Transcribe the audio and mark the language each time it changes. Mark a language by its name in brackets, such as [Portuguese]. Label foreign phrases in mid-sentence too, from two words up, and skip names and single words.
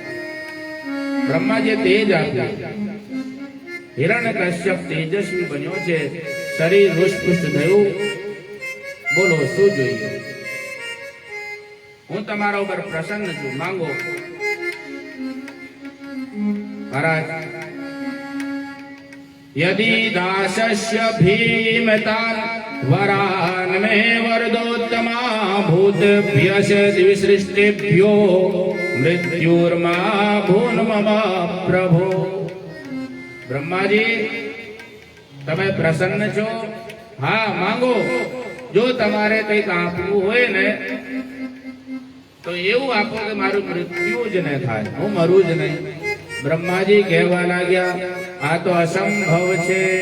[Gujarati] બ્રહ્માજીએ તેજ આપ્યું. હિરણ્યકશ્યપ તેજસ્વી બન્યો છે, શરીર હૃષ્ટપુષ્ટ થયું. બોલો શું જોઈએ? હું તમારા ઉપર પ્રસન્ન છું, માંગો. મહારાજ, [Sanskrit] यदि दासस्य भीमतान् वरान् मे वरदोत्तमा भूतेभ्यः विसृष्टेभ्यो मृत्युर्मा भून्मम प्रभो. [Gujarati] બ્રહ્માજી, તમે પ્રસન્ન છો? હા, માંગો. જો તમારે કંઈક આપવું હોય ને તો એવું આપો કે મારું મૃત્યુ જ ન થાય, હું મરું જ નહીં. બ્રહ્માજી કહેવા લાગ્યા, આ તો અસંભવ છે.